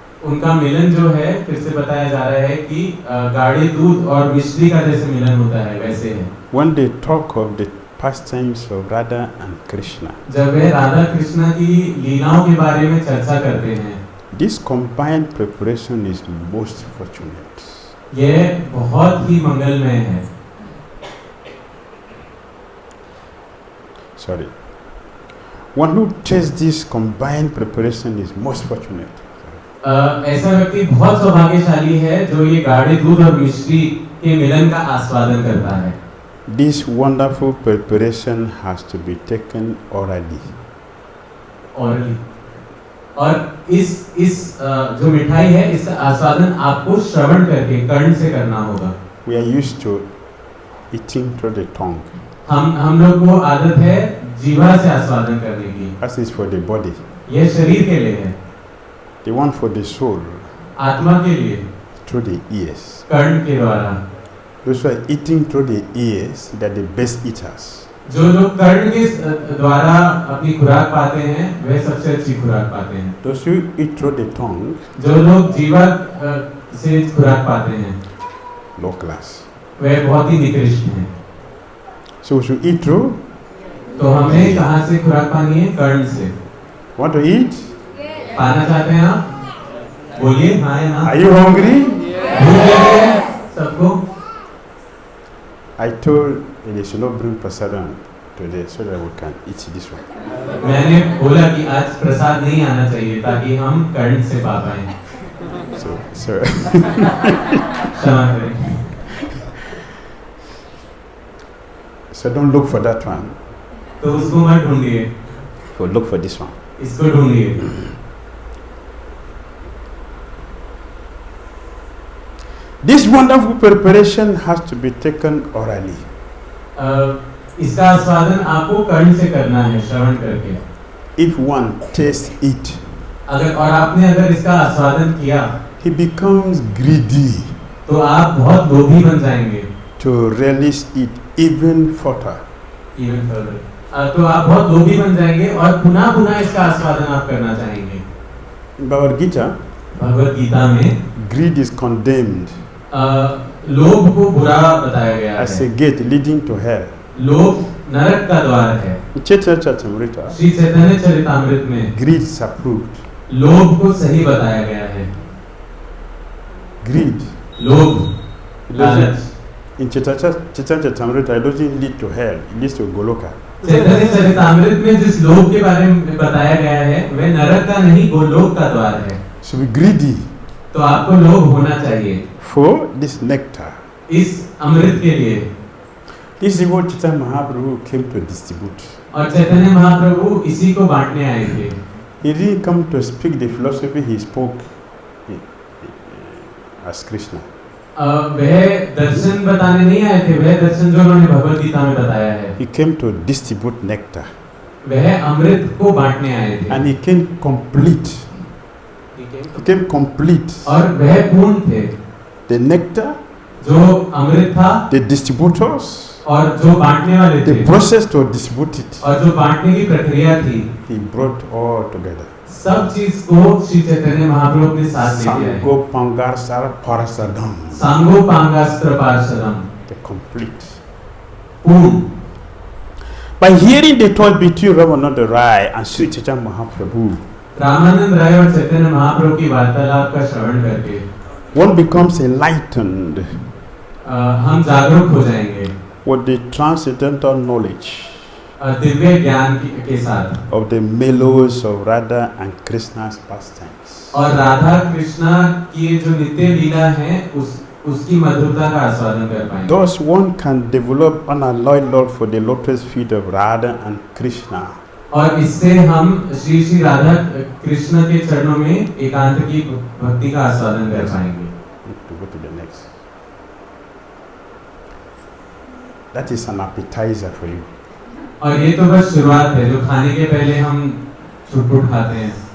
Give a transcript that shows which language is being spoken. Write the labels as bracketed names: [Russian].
[Hindi] उनका मिलन जो है, फिर से बताया जा रहा है कि गाढ़े दूध और मिश्री का जैसे मिलन होता है वैसे है। [English] When they talk of the pastimes of Radha and Krishna, [Hindi] जब वे राधा कृष्णा की लीलाओं के बारे में चर्चा करते हैं, [English] this combined preparation is most fortunate. [Hindi] यह बहुत ही मंगलमय है। [English] Sorry. One who takes this combined preparation is most fortunate. [Hindi] ऐसा व्यक्ति बहुत सौभाग्यशाली है जो ये गाढ़े दूध और मिश्री के मिलन का आस्वादन करता है। [English] This wonderful preparation has to be taken orally. Orally. [Hindi] और इस जो मिठाई है इसका आस्वादन आपको श्रवण करके कर्ण से करना होगा। [English] We are used to eating through the tongue. [Hindi] हम लोग को आदत है जीवा से आस्वादन करने की। [English] That is for the body. [Hindi] यह शरीर के लिए है। [English] The one for the soul. [Hindi] आत्मा के लिए [English] through the ears. [Hindi] कर्ण के द्वारा। [English] Those who are eating through the ears, they are the best eaters. [Hindi] जो लोग कर्ण के द्वारा अपनी खुराक पाते हैं वे सबसे अच्छी खुराक पाते हैं। [English] Those who eat through the tongue, [Hindi] जो लोग जीवा से खुराक पाते हैं [English] low class. [Hindi] वे बहुत ही निकृष्ट हैं। [English] So we should eat through. [Hindi] तो हमें कहाँ से खुराक पानी है? कर्ण से। [English] Want to eat? [Hindi] पाना चाहते हैं आप? बोलिए हाँ या ना। [English] Are you hungry? [Hindi] भूख लगी है सबको? [English] I told they should not bring prasadam today so that we can eat this one. [Hindi] मैंने बोला कि आज प्रसाद नहीं आना चाहिए ताकि हम कर्ण से पा पाएं। [English] So [Hindi] क्षमा करें। [English] So don't look for that one. [Hindi] तो उसको मत ढूंढिए। [English] So look for this one. [Hindi] इसको ढूंढिए। [English] This wonderful preparation has to be taken orally. [Hindi] इसका आस्वादन आपको कर्ण से करना है श्रवण करके। [English] If one tastes it, [Hindi] अगर इसका आस्वादन किया, [English] he becomes greedy. [Hindi] तो आप बहुत लोभी बन जाएंगे। [English] To relish it even further. Even further. [Hindi] तो आप बहुत लोभी बन जाएंगे और पुनः इसका आस्वादन आप करना चाहेंगे। [English] Bhagavad Gita, [Hindi] भगवद गीता में [English] greed is condemned [Hindi] लोभ को बुरा बताया गया [English] as [Hindi] है। [English] a gate leading to hell. [Hindi] लोभ नरक का द्वार है। [English] Caitanya-caritamrta, [Hindi] श्री चैतन्य चरितामृत में [English] greed is approved. [Hindi] लोभ को सही बताया गया है। [English] Greed. [Hindi] लोभ, लालच। [English] In Caitanya-caritamrta, it doesn't lead to hell, it leads to Goloka. [Hindi] चैतन्य चरितामृत में जिस लोभ के बारे में बताया गया है वह नरक का नहीं गोलोक का द्वार है। [English] So be greedy [Hindi] तो आपको लोभ होना चाहिए [English] for this nectar. [Hindi] इस अमृत के लिए। [English] This is what Caitanya Mahāprabhu came to distribute. [Hindi] और चैतन्य महाप्रभु इसी को बांटने आए थे। [English] He didn't come to speak the philosophy, he spoke as Krishna. [Hindi] वह दर्शन बताने नहीं आए थे, वह दर्शन जो उन्होंने भगवद गीता में बताया है। [English] He came to distribute nectar. [Hindi] वह अमृत को बांटने आए थे। [English] And he came complete. He came complete. [Hindi] और वह पूर्ण थे। [English] The nectar, [Hindi] जो अमृत था, [English] the distributors, [Hindi] और जो बांटने वाले थे, [English] the process to distribute it, [Hindi] और जो बांटने की प्रक्रिया थी, [English] he brought all together. [Hindi] सब चीज को श्री चैतन्य महाप्रभु अपने साथ ले आए। [Sanskrit] Sango Pangasara Parasadam. सांगो पांगास्त्र पार्षदम। [English] The complete. [Hindi] पूर्ण। [English] By hearing the talk between Ramananda Raya and Śrī Caitanya Mahāprabhu, [Hindi] Ramanand राय और चैतन्य महाप्रभु की वार्तालाप का श्रवण करके [English] one becomes enlightened [Hindi] हम जागरूक हो जाएंगे [English] with the transcendental knowledge [Hindi] Divya ज्ञान के साथ [English] of the mellows of Radha and Krishna's pastimes. [Hindi] और राधा कृष्णा की जो नित्य लीला है उसकी मधुरता का आस्वादन कर पाएंगे। [English] Thus one can develop unalloyed love for the lotus feet of Radha and Krishna. [Hindi] और इससे हम श्री श्री राधा कृष्ण के चरणों में एकांत की भक्ति का आस्वादन कर पाएंगे। [English] To go to the next. That is an appetizer for you. [Hindi] और ये तो बस शुरुआत है जो खाने के पहले हम छुटपुट खाते हैं।